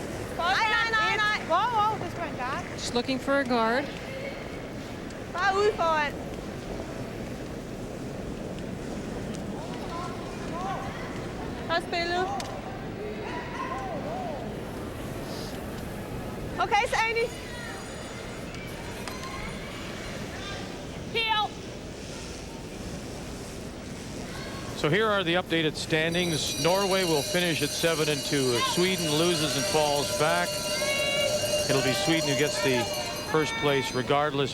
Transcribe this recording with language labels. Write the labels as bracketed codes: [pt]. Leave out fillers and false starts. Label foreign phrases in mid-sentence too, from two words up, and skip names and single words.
[da] Nej. Wow, det skal være en guard. [en] Just looking for a guard. [da] Bare ude foran. Har spillet. [en] Okay, Sadie. Heel. So here are the updated standings. Norway will finish at 7-2. If Sweden loses and falls back, it'll be Sweden who gets the first place regardless.